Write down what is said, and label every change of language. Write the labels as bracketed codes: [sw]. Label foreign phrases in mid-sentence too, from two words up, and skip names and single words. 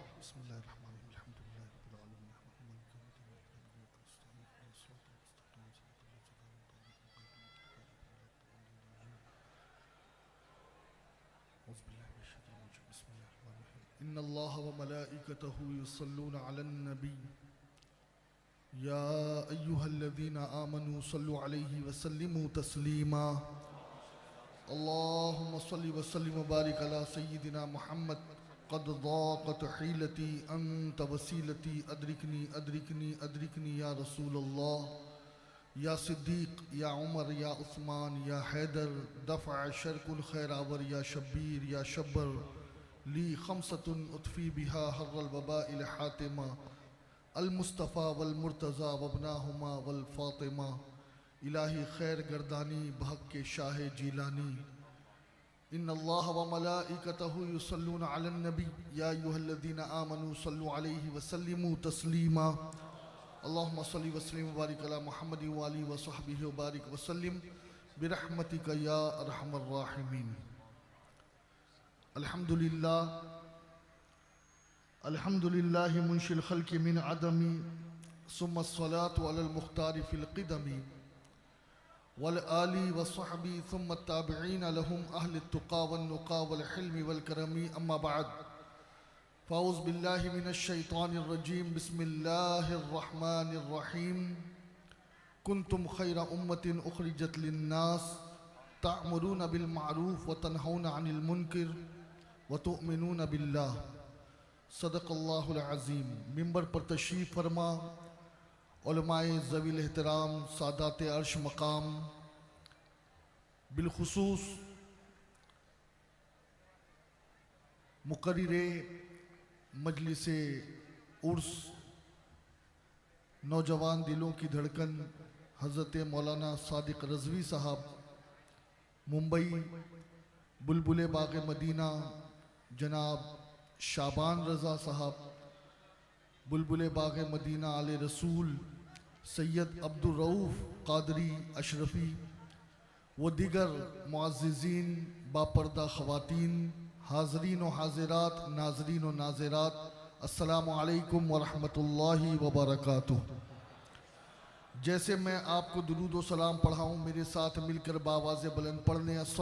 [ar] إن الله وملائكته يصلون على النبي يا أيها الذين آمنوا صلوا عليه وسلموا تسليما. اللهم صل وسلم وبارك على سيدنا محمد قد ضاقت حيلتي أنت وسيلتي أدركني أدركني أدركني يا رسول الله يا صديق يا عمر يا عثمان يا حيدر دفع شر كل خير آور يا شبير يا شبر لي خمسة أطفي بها حر الوباء الحاطمة المصطفى والمرتضى وابناهما والفاطمة [fa] الهی خیر گردانی بحق شاه جیلانی [ar] إن الله وملائكته يصلون على النبي يا أيها الذين آمنوا صلوا عليه وسلموا تسليما اللهم صل وسلم وبارك على محمد وآله وصحبه وبارك وسلم برحمتك يا أرحم الراحمين. الحمد لله منشئ الخلق من عدم ثم الصلاة على المختار في القدم والآل وصحبه ثم التابعين لهم أهل التقى والنقى والحلم والكرم أما بعد فأعوذ بالله من الشيطان الرجيم بسم الله الرحمن الرحيم كنتم خير أمة أخرجت للناس تأمرون بالمعروف وتنهون عن المنكر وتؤمنون بالله صدق الله العظيم. [ur] منبر پر تشریف فرما علمائے ذوی الاحترام سادات عرش مقام، بالخصوص مقررِ مجلسِ عرس, نوجوان دلوں کی دھڑکن حضرت مولانا صادق رضوی صاحب، ممبئی بلبل باغ مدینہ جناب شعبان رضا صاحب، بلبل باغ مدینہ آل رسول سید عبدالرؤف قادری اشرفی و دیگر معززین باپردہ خواتین، حاضرین و حاضرات، ناظرین و ناظرات, [ar] السلام عليكم ورحمة الله وبركاته. [ur] جیسے میں آپ کو درود و سلام پڑھاؤں، میرے ساتھ مل کر باآواز بلند پڑھنے